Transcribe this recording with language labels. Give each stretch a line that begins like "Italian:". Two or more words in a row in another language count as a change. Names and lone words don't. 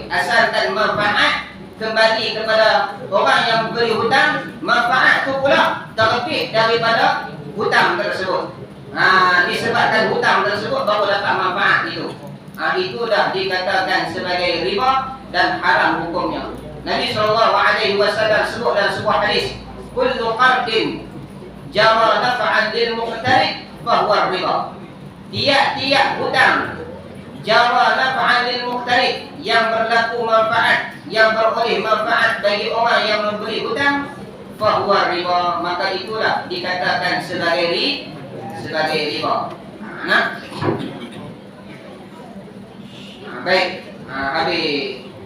Malay: Asalkan manfaat kembali kepada orang yang beri hutang, manfaat itu pula terlebih daripada hutang tersebut. Disebabkan hutang tersebut baru dapat manfaat itu. Itu dah dikatakan sebagai riba dan haram hukumnya. Nabi SAW sebut dalam sebuah hadis,
Arabic: kullu qardin jara naf'an lil muqtarid fahuwa riba.
Malay: Tiap-tiap hutang
Arabic: jara naf'an lil muqtarid,
Malay: yang berlaku manfaat, yang beroleh manfaat bagi orang yang memberi hutang,
Arabic: fahuwa riba,
Malay: maka itulah dikatakan sebagai riba. Baik, habis.